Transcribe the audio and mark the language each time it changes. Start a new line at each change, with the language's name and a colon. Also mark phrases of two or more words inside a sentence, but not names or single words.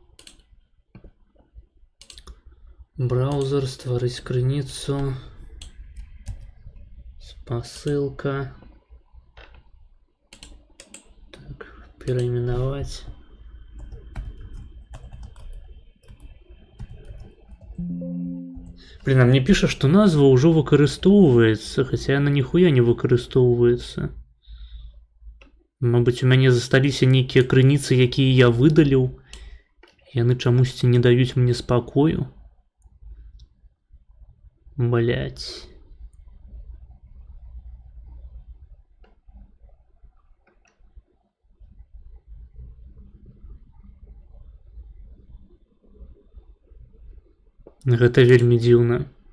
Belarusian: Браузер, стварыць крыніцу. Спасылка. Так, пераіменаваць.
Russian: Блин, а мне пишет, что
Belarusian: назва ўжо выкарыстоўваецца, хотя яна ніхуя не выкарыстоўваецца. Мабыць, у мяне засталіся нейкія крыніцы, якія я выдаліў. Яны чамусьці не даюць мне спакою. Блядь. Гэта вельмі дзіўна.